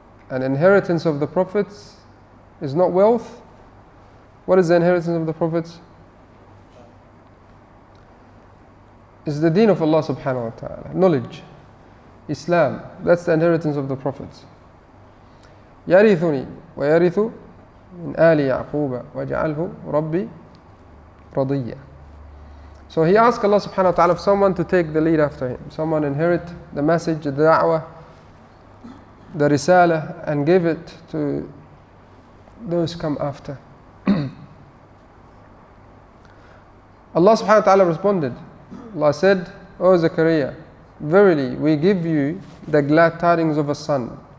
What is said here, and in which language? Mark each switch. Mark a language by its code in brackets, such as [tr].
[en] An inheritance of the prophets is not wealth. What is the inheritance of the prophets? It's the deen of Allah subhanahu wa ta'ala, knowledge, Islam. That's the inheritance of the prophets. [ar] يرثني ويرث من آل يعقوب وجعله ربي رضيا. [en] So he asked Allah subhanahu wa ta'ala for someone to take the lead after him, someone inherit the message, the da'wah, the risalah, and give it to those come after. Allah subhanahu wa ta'ala responded. Allah said, O Zechariah, verily we give you the glad tidings of a son.